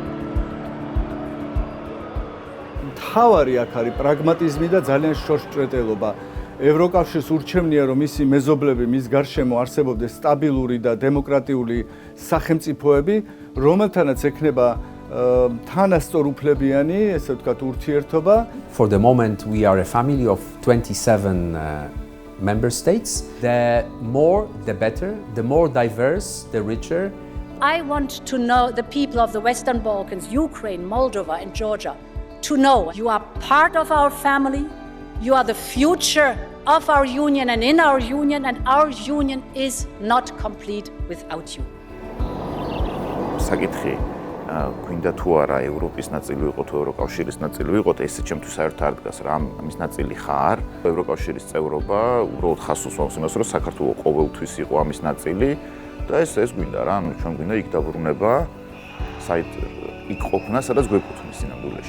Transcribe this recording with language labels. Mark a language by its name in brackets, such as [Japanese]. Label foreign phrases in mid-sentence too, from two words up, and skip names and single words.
[Georgian] მთავარი აქ არის პრაგმატიზმი და ძალიან შორსჭრეტელობა. ევროკავშირს ურჩევნია, რომ მისი მეზობლები, მის გარშემო არსებობდეს სტაბილური და დემოკრატიული სახელმწიფოები, რომელთანაც ექნება თანასწორუფლებიანი, ესე ვთქვათ, ურთიერთობა. [English] For the moment, we are a family of 27 member states. The more, the better. The more diverse, the richer. I want to know the people of the Western Balkans, Ukraine, Moldova, and Georgia, to know you are part of our family, you are the future of our union and in our union, and our union is not complete without you. [Georgian] საკითხი გვინდა თუ არა ევროპის ნაწილი ვიყოთ, ევროკავშირის ნაწილი ვიყოთ, ესე ჩემთვის საერთოდ არ დგას რა, ამის ნაწილი ხარ. ევროკავშირის წევრობა უბრალოდ ხაზს უსვამს იმას, რომ საქართველო ყოველთვის იყო ამის ნაწილი და ეს გვინდა რა, ანუ ჩვენ გვინდა იქ დაბრუნება, იქ ყოფნა, სადაც გვეკუთვნის სინამდვილეში.